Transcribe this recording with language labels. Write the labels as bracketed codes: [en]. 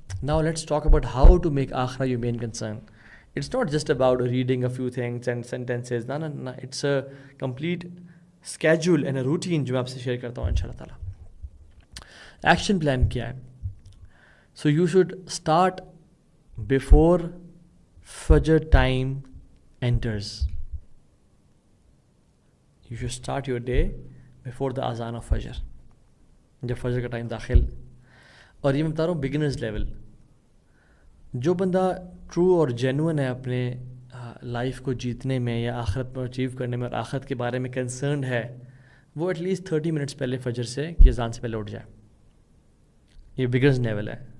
[en] Now let's talk about how to make Akhira your main concern. It's not just about reading a few things and sentences. No. It's a complete schedule and a routine [ur] جو میں آپ سے share کرتا ہوں انشاءاللہ تعالیٰ. Action plan کیا ہے؟ [en] So you should start before Fajr time enters. You should start your day before the azan of Fajr. [ur] جب فجر کا ٹائم داخل. اور یہ میں بتا رہا ہوں بگنرز لیول. جو بندہ ٹرو اور جینوئن ہے اپنے لائف کو جیتنے میں یا آخرت پر اچیو کرنے میں اور آخرت کے بارے میں کنسرنڈ ہے، وہ ایٹ لیسٹ 30 منٹس پہلے فجر سے کی اذان سے پہلے اٹھ جائے. یہ بگنرز لیول ہے.